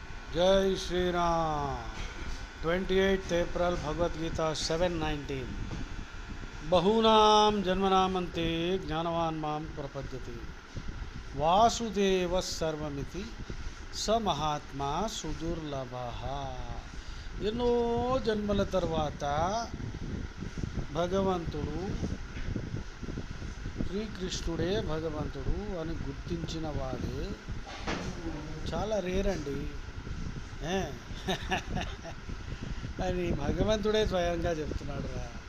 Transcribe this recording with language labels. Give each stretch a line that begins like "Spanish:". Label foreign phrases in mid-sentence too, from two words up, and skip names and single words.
Hindi: जय श्री राम।
Sanskrit: 28th April भगवद गीता 7:19 बहूनां जन्मनामन्ते ज्ञानवान् मां प्रपद्यते वासुदेव सर्वमिति स महात्मा सुदुर्लभः।
Telugu: ఎన్నో జన్మల తర్వాత భగవంతుడు శ్రీకృష్ణుడే భగవంతుడు అని గుర్తించిన వాడే చాలా రేర్ అండి. అని భగవంతుడే స్వయంగా చెప్తున్నాడు రా.